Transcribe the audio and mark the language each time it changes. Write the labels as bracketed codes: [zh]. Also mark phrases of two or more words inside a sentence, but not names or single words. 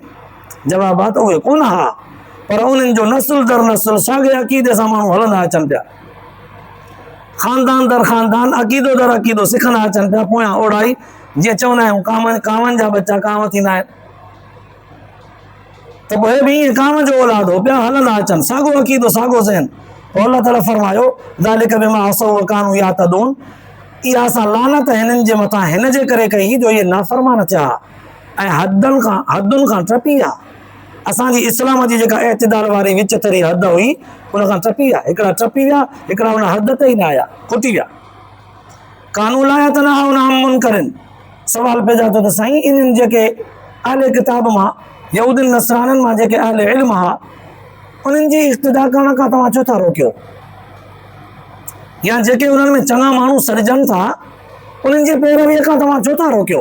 [sd] जवाब आहे त उहे कोन हा पर उन्हनि जो नस्ल दर नस्ल साॻे अक़ीदे सां माण्हू हलंदा अचनि पिया ख़ानदान दर ख़ानदान अक़ीदो दर अक़ीदो सिखंदा अचनि पिया पोयां ओढ़ाई जीअं चवंदा आहियूं कांवनि जा बच्चा कांव थींदा आहिनि त पोइ बि ईअं कांव जो औलाद हो पिया हलंदा अचनि साॻियो अक़ीदो साॻियो ज़हन। पोइ [ar] الله تعالى [sd] फरमायो [ar] ذلك بما عصوا وكانوا يعتدون [sd] इहा असां लानत हिननि जे मथां हिन जे करे कई जो इहे नाफ़रमान थिया ऐं हदुनि खां टपी विया। असांजी इस्लाम जी जेका एतदाल वारी विच तरी हद हुई उन खां टपी विया हिकिड़ा टपी विया हिकिड़ा उन हद ते ई न आया खुटी विया। कानून लाया त न मुनकरनि सवाल पैदा थियो त साईं इन्हनि जेके अहले किताब मां यहूदनि नसराननि मां जेके अहले इल्म हुआ उन्हनि जी इक़्तिदा करण खां तव्हां छो था रोकियो या जेके उन्हनि में चङा माण्हू सॾजनि था उन्हनि जी पैरवीअ खां तव्हां छो था रोकियो?